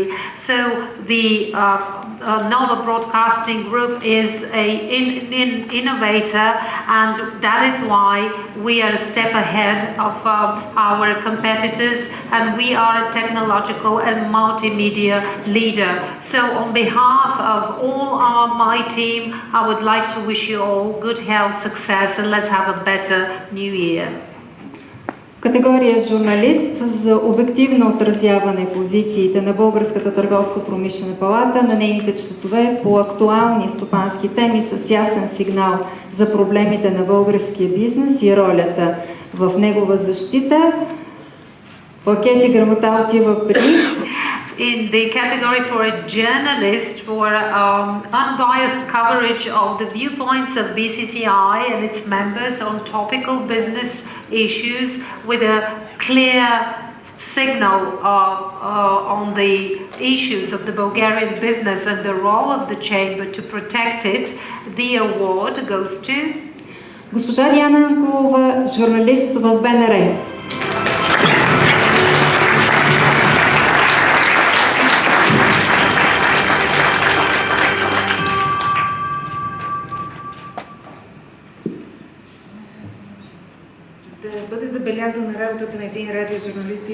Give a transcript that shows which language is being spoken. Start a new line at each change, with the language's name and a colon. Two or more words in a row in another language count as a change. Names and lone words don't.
English: So the Nova Broadcasting Group is an innovator, and that is why we are a step ahead of our competitors, and we are a technological and multimedia leader. So on behalf of all my team, I would like to wish you all good health, success, and let's have a better new year.
Bulgarian: Категория журналист за обективно отразяване позициите на Българската търговско-промишлена палата, на нейните членове по актуални стопански теми с ясен сигнал за проблемите на българския бизнес и ролята в негова защита. Плакет и грамота отива при...
English: in the category for a journalist for unbiased coverage of the viewpoints of BCCI and its members on topical business issues with a clear signal on the issues of the Bulgarian business and the role of the chamber to protect it. The award goes to
Bulgarian: Госпожа Диана Анкулова, журналист в БНР. Да бъде забелязана работата на един радиожурналист е